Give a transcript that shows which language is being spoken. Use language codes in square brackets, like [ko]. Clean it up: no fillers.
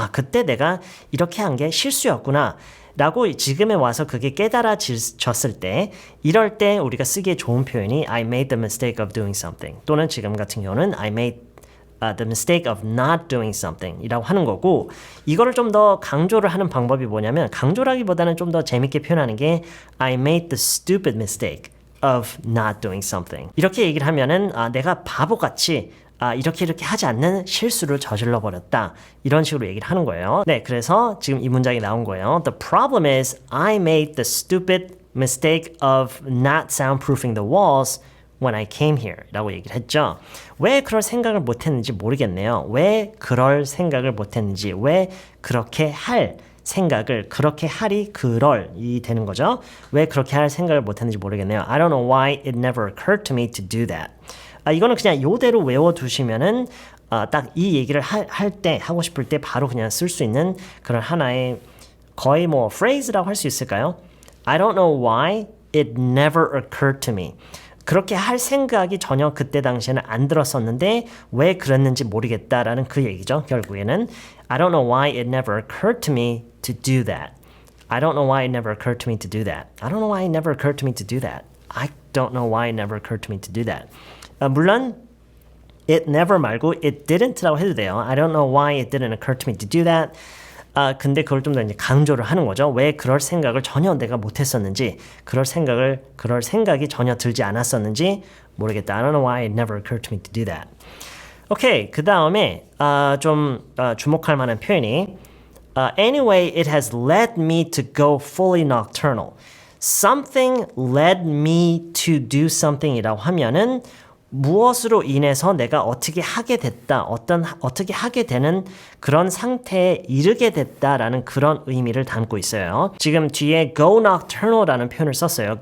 [ko] 그때 내가 이렇게 한 게 실수였구나 라고 지금에 와서 그게 깨달아졌을 때 이럴 때 우리가 쓰기에 좋은 표현이 [en] I made the mistake of doing something [ko] 또는 지금 같은 경우는 [en] I made the mistake of not doing something [ko] 이라고 하는 거고 이거를 좀 더 강조를 하는 방법이 뭐냐면 강조라기보다는 좀 더 재밌게 표현하는 게 [en] I made the stupid mistake of not doing something [ko] 이렇게 얘기를 하면은 내가 바보같이 이렇게 하지 않는 실수를 저질러 버렸다. 이런 식으로 얘기를 하는 거예요. 네, 그래서 지금 이 문장이 나온 거예요. [en] The problem is I made the stupid mistake of not soundproofing the walls when I came here [ko] 라고 얘기를 했죠. 왜 그럴 생각을 못했는지 모르겠네요. 왜 그럴 생각을 못했는지 왜 그렇게 할 생각을 그렇게 하리 그럴이 되는 거죠. 왜 그렇게 할 생각을 못했는지 모르겠네요. [en] I don't know why it never occurred to me to do that. [ko] 이거는 그냥 요대로 외워두시면은 딱 이 얘기를 하고 싶을 때 바로 그냥 쓸 수 있는 그런 하나의 거의 phrase라고 할 수 있을까요? [en] I don't know why it never occurred to me. [ko] 그렇게 할 생각이 전혀 그때 당시에는 안 들었었는데 왜 그랬는지 모르겠다라는 그 얘기죠. 결국에는 [en] I don't know why it never occurred to me to do that. I don't know why it never occurred to me to do that. I don't know why it never occurred to me to do that. I don't know why it never occurred to me to do that. [ko] 물론 [en] it never [ko] 말고 [en] it didn't [ko] 라고 해도 돼요. [en] I don't know why it didn't occur to me to do that. [ko] 근데 그걸 좀 더 이제 강조를 하는 거죠. 왜 그럴 생각을 전혀 내가 못했었는지, 그럴 생각이 전혀 들지 않았었는지 모르겠다. [en] I don't know why it never occurred to me to do that. [ko] 오케이, 그 다음에 좀 주목할 만한 표현이 [en] Anyway, it has led me to go fully nocturnal. Something led me to do something [ko] 이라고 하면은 무엇으로 인해서 내가 어떻게 하게 됐다, 어떻게 하게 되는 그런 상태에 이르게 됐다라는 그런 의미를 담고 있어요. 지금 뒤에 go nocturnal라는 표현을 썼어요.